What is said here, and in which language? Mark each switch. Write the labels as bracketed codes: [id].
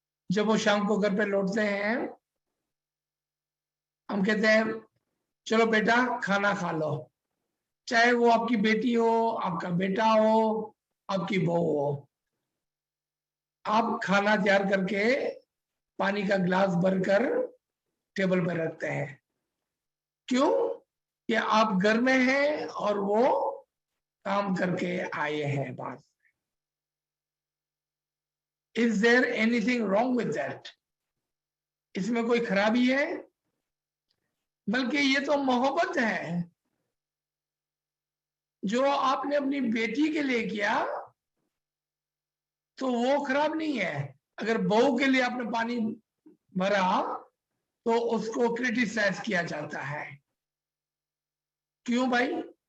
[hi] जब वो शाम को घर पे लौटते हैं हम कहते हैं चलो बेटा खाना खा लो, चाहे वो आपकी बेटी हो, आपका बेटा हो, आपकी बहू हो। आप खाना तैयार करके पानी का गिलास भरकर टेबल पर रखते हैं, क्यों? कि आप घर में हैं और वो काम करके आए हैं बाहर। [en] Is there anything wrong with that? [hi] इसमें कोई खराबी है? बल्कि ये तो मोहब्बत है जो आपने अपनी बेटी के लिए किया, तो वो खराब नहीं है। अगर बहू के लिए आपने पानी भरा तो उसको क्रिटिसाइज किया जाता है। क्यों भाई?